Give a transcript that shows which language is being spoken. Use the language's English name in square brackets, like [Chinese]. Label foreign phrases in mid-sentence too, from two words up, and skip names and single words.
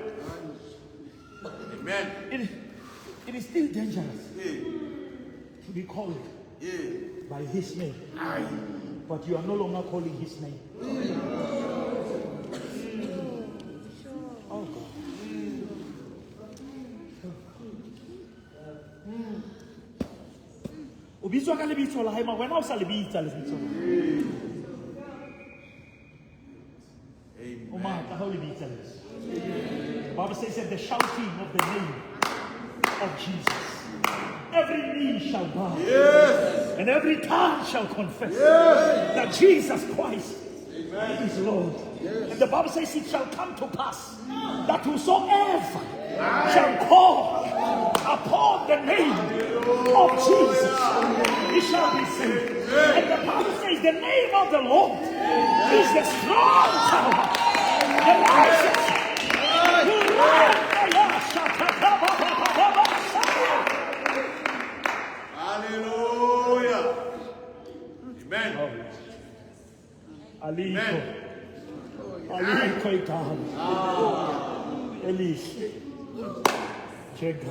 [English] Amen. It is still dangerous Yeah. to be called Yeah. by his name, but you are no longer calling his name. Oh God. [Southern Sotho] O bitswa ka lebitso la hae ma wena o sa le bitsa lebitso. O matla ha o le bitsa lebitso. [English] The Bible says that the shouting of the name of Jesus, every knee shall bow, and every tongue shall confess that Jesus Christ is Lord. And the Bible says it shall come to pass that whosoever shall call upon the name of Jesus, he shall be saved. And the Bible says the name of the Lord is the strong tower. The righteous will run. Hallelujah. Amen. Aliko. Aliko ikahan. Elish. Chega.